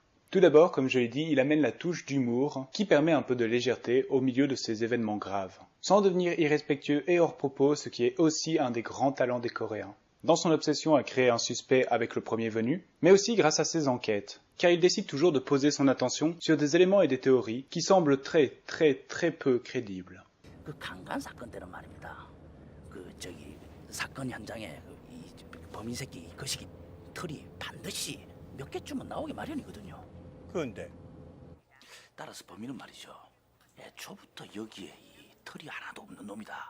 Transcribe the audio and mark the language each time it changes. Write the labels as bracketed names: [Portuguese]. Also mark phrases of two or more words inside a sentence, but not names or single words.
[French] Tout d'abord, comme je l'ai dit, il amène la touche d'humour qui permet un peu de légèreté au milieu de ces événements graves, sans devenir irrespectueux et hors propos, ce qui est aussi un des grands talents des Coréens. Dans son obsession à créer un suspect avec le premier venu, mais aussi grâce à ses enquêtes, car il décide toujours de poser son attention sur des éléments et des théories qui semblent très peu crédibles. [Korean] 강간 사건 때는 말입니다. 사건 현장에 이 범인 새끼 거시기 털이 반드시 몇 개쯤은 나오기 마련이거든요. 그런데 따라서 범인은 말이죠. 애초부터 여기에 이 털이 하나도 없는 놈이다.